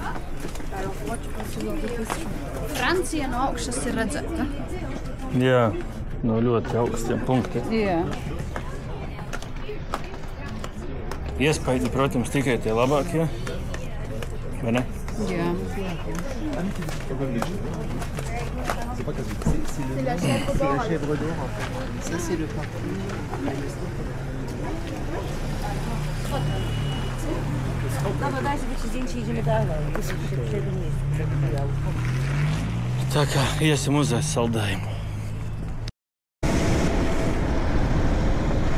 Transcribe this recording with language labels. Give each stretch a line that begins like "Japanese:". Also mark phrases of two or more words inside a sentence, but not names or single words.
Latvian: Francija no augšas ir redzēta. Jā, no ļoti augstiem punktiem. Jā. Iespaidi, protams, tikai tie labākie. Vai ne? Jā.
French: Ça, c'est le parc.
Latvian: Tā kā iesim uzēst saldējumu.